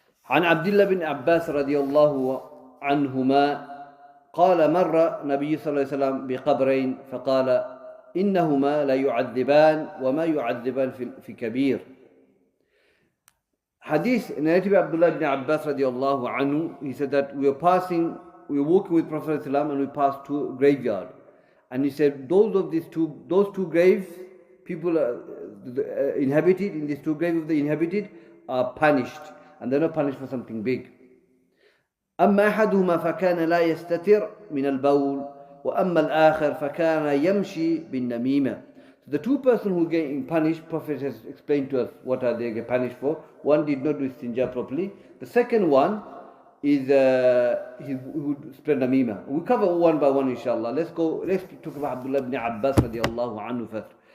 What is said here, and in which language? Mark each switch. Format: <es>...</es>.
<ar>عن عبد الله بن عباس رضي الله عنهما قال مر نبي صلى الله عليه وسلم بقبرين فقال إنهما لا يعذبان وما يعذبان في كبير.</ar> <en>Hadith narrated by Abdullah ibn Abbas radiallahu anhu. He said that we were walking with Prophet and we passed to a graveyard. And he said those two graves, people inhabited in these two graves of the inhabited are punished. And they're not punished for something big.</en> <ar>أما أحدهما فكان لا يستتر من البول وأما الآخر فكان يمشي بالنميمة.</ar> <en>So the two persons who getting punished, Prophet has explained to us what are they getting punished for. One did not do istinja properly. The second one is he would spread namima. We cover one by one inshallah. Let's talk about Abdullah ibn Abbas radiallahu anhu first.</en>